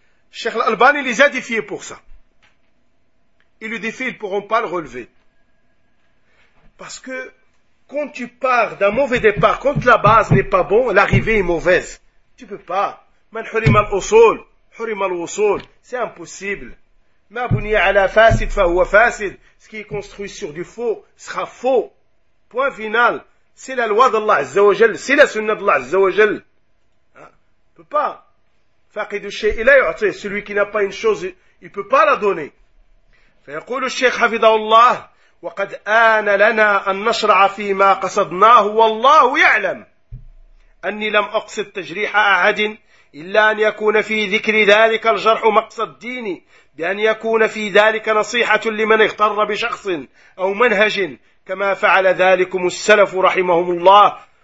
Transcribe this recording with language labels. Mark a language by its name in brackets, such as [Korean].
[French] Cheikh Al-Albani les a défiés pour ça. Et le défi, ils ne pourront pas le relever. Parce que, quand tu pars d'un mauvais départ, quand la base n'est pas bonne, l'arrivée est mauvaise. Tu peux pas. [Arabic] Man hurima al-usul, حرم الوصول. [French] C'est impossible. [Arabic] ما بني على فاسد فهو فاسد. [French] Ce qui est construit sur du faux sera faux. Point final. C'est la loi d'Allah Azza wa Jal. C'est la sunna d'Allah Azza wa Jal. On peut pas. [Arabic] فاقد الشيء لا يعطيه. [French] Celui qui n'a pas une chose, il peut pas la donner. [Arabic] فيقول الشيخ حفظه الله وقد آن لنا أن نشرع فيما قصدناه والله يعلم أني لم أقصد تجريح أحد إلا أن يكون في ذكر ذلك الجرح مقصد ديني بأن يكون في ذلك نصيحة لمن اغتر بشخص أو منهج كما فعل ذلكم السلف رحمهم الله